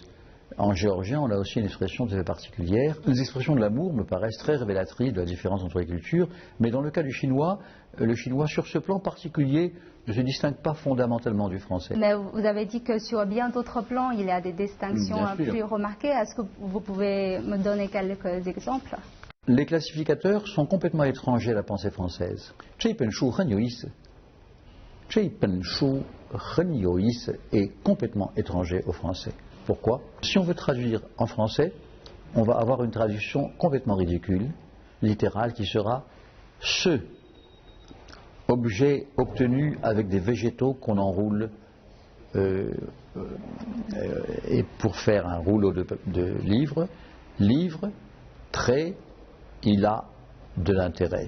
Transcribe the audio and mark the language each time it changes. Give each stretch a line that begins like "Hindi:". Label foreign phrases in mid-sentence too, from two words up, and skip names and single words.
French: En géorgien, on a aussi une expression très particulière. Les expressions de l'amour me paraissent très révélatrices de la différence entre les cultures, mais dans le cas du chinois, le chinois, sur ce plan particulier, ne se distingue pas fondamentalement du français. Mais vous avez dit que sur bien d'autres plans, il y a des distinctions plus remarquées. Est-ce que vous pouvez me donner quelques exemples? Les classificateurs sont complètement étrangers à la pensée française.
Chinese: 这本书很有意思. 这本书很有意思
French: est complètement étranger au français. Pourquoi? Si on veut traduire en français, on va avoir une traduction complètement ridicule, littérale, qui sera ce objet obtenu avec des végétaux qu'on enroule et pour faire un rouleau de livres, livre, trait, il a de l'intérêt.